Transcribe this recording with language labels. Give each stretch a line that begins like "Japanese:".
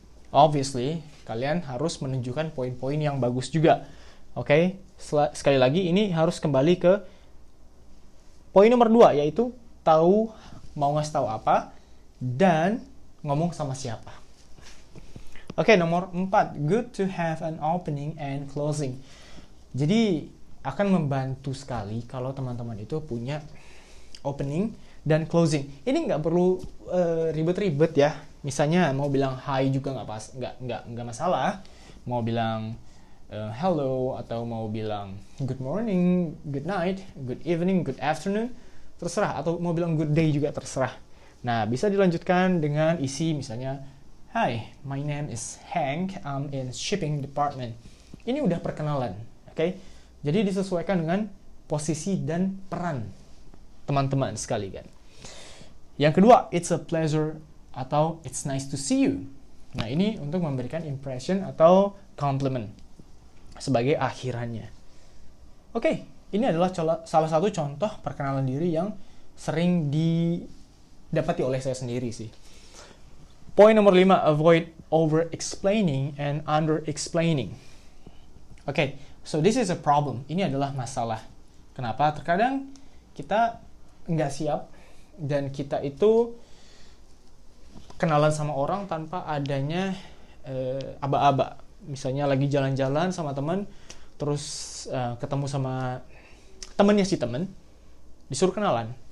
Indonesian: Obviously, kalian harus menunjukkan poin-poin yang bagus juga. Oke, sekali lagi ini harus kembali ke poin nomor 2, yaitu tahu mau ngasih tahu apa dan ngomong sama siapa. Oke, nomor 4,
English: good to have an opening and closing.
Indonesian: Jadi akan membantu sekali kalau teman-teman itu punya opening dan closing. Ini nggak perlu ribet-ribet ya. Misalnya mau bilang hi juga nggak masalah. Mau bilang
English: hello
Indonesian: atau mau bilang
English: good morning, good night, good evening, good afternoon,
Indonesian: terserah. Atau mau bilang good day juga terserah. Nah, bisa dilanjutkan dengan isi misalnya,
English: hi, my name is Hank, I'm in shipping department.
Indonesian: Ini udah perkenalan, oke? Jadi disesuaikan dengan posisi dan peran teman-teman sekalian. Yang kedua,
English: it's a pleasure
Indonesian: atau
English: it's nice to see you.
Indonesian: Nah, ini untuk memberikan impression atau compliment sebagai akhirannya. Oke, ini adalah salah satu contoh perkenalan diri yang sering didapati oleh saya sendiri sih. Poin nomor 5,
English: avoid over-explaining and under-explaining. Oke, so this is a problem.
Indonesian: Ini adalah masalah. Kenapa? Terkadang kita nggak siap dan kita itu kenalan sama orang tanpa adanya aba-aba. Misalnya lagi jalan-jalan sama teman, terus ketemu sama temennya si temen, disuruh kenalan.